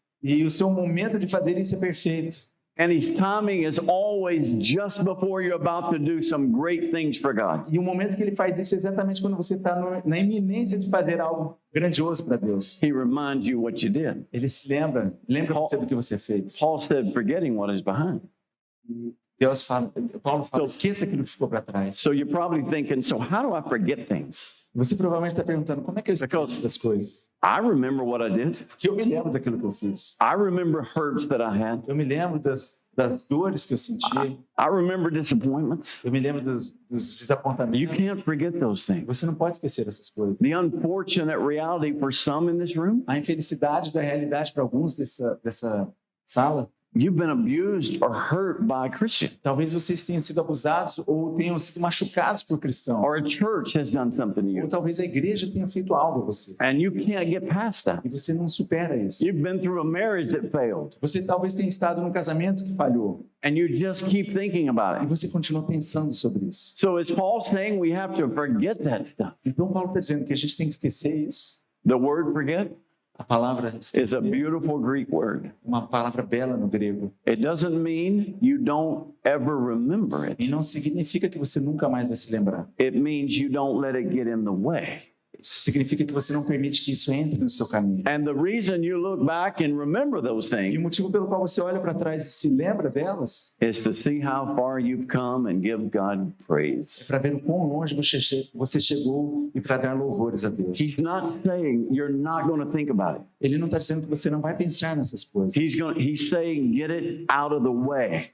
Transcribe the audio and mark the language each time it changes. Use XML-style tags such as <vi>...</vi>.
<pt>E o seu momento de fazer isso é perfeito.</pt> <en>And his timing is always just before you're about to do some great things for God.</en> <pt>E o momento que ele faz isso é exatamente quando você está na iminência de fazer algo grandioso para Deus.</pt> <en>He reminds you what you did.</en> <pt>Ele se lembra você do que você fez.</pt> <en>Paul said, forgetting what is behind.</en> <pt>Deus fala, Paulo fala,</pt> <en>So-</en> <pt>esqueça aquilo que ficou para trás.</pt> <en>So you're probably thinking, so how do I forget things?</en> <pt>Você provavelmente está perguntando, como é que eu esqueço das coisas?</pt> <en>I remember what I did.</en> <pt>Porque eu me lembro daquilo que eu fiz.</pt> <en>I remember hurts that I had.</en> <pt>Eu me lembro das dores que eu senti.</pt> <en>I remember disappointments.</en> <pt>Eu me lembro dos</pt> <en>You</en> <pt>desapontamentos.</pt> <en>can't forget those things.</en> <pt>Você não pode esquecer essas coisas.</pt> <en>The unfortunate reality for some in this room,</en> <pt>A infelicidade da realidade para alguns dessa sala,</pt> <en>you've been abused or hurt by a Christian,</en> <pt>talvez vocês tenham sido abusados ou tenham sido machucados por cristãos.</pt> <en>or a church has done something to</en> <pt>Ou</pt> <en>you,</en> <pt>talvez a igreja tenha feito algo a você.</pt> <en>and you can't get past that.</en> <pt>E você não supera isso.</pt> <en>You've been through a marriage that failed,</en> <pt>Você talvez tenha estado num casamento que falhou.</pt> <en>and you just keep thinking about</en> <pt>E</pt> <en>it.</en> <pt>você continua pensando sobre isso.</pt> <en>So is Paul saying we have to forget that stuff?</en> <pt>Então Paulo está dizendo que a gente tem que esquecer isso.</pt> <en>The word forget</en> <pt>A palavra</pt> <en>is a</en> <pt>esquecer é</pt> <en>beautiful Greek word.</en> <pt>uma palavra bela no grego.</pt> <en>It doesn't mean you don't ever remember</en> <pt>E</pt> <en>it.</en> <pt>não significa que você nunca mais vai se lembrar.</pt> <en>It means you don't let it get in the way.</en> <pt>Isso significa que você não permite que isso entre no seu caminho.</pt> <en>And the reason you look back and remember those</en> <pt>E o</pt> <en>things</en> <pt>motivo pelo qual você olha para trás e se lembra delas</pt> <en>is to see how far you've come and give God</en> <pt>é</pt> <en>praise.</en> <pt>para ver o quão longe você chegou e para dar louvores a Deus.</pt> <en>He's not saying you're not going to think about it.</en> <pt>Ele não está dizendo que você não vai pensar nessas coisas.</pt> <en>He's saying get it out of the way.</en>